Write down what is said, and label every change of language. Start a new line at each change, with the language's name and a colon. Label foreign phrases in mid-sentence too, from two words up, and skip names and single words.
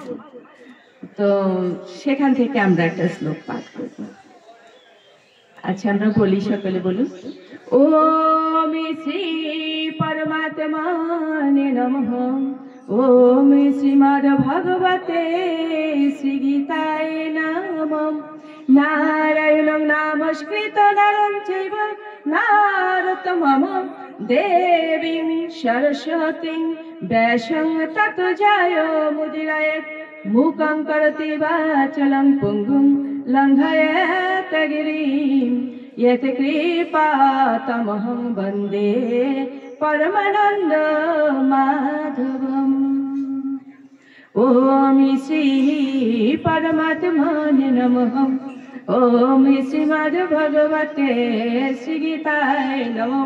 Bangla: তো সেখান থেকে আমরা একটা শ্লোক পাঠ করব। আচ্ছা, আমরা বলি, সকলে বলুন।
Sanskrit: ওম শ্রী পরমাত্মনে নমঃ। ওম শ্রীমদ্ ভগবতে শ্রী গীতায় নমঃ। নারায়ণং নমস্কৃত নরং চৈব নরোত্তমঃ দেবীং সরস্বতীং ব্যাসং ততো জয়মুদীরয়েৎ। মুখং করোতি বাচালং পুঙ্গুং লঙ্ঘয়েত গিরিম यत् कृपातमहं वन्दे परमानन्द माधवम्। ॐ श्री परमात्मने नमः। ॐ श्रीमद्भगवते श्रीगीताय नमः।